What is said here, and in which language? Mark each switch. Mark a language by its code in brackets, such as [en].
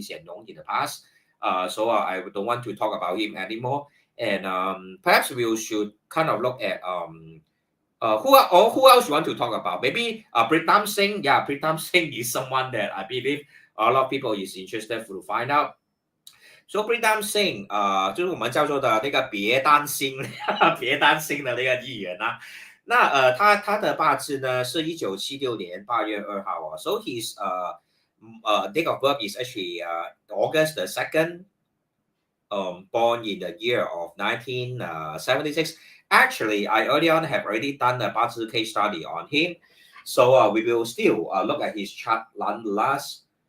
[en] Lee Hsien Long in the past, so I don't want to talk about him anymore, and perhaps we should kind of look at who else you want to talk about? Maybe Pritam Singh. Yeah, Pritam Singh is someone that I believe a lot of people is interested to find out. [zh] So Pritam Singh，就是我们叫做的那个别担心，别担心的那个议员啊。那他的八字呢是1976年8月2号哦。 [en] So his date of birth is actually August the 2nd, born in the year of 1976. Actually, I early on have already done a Bazi case study on him. So we will still look at his chart nonetheless.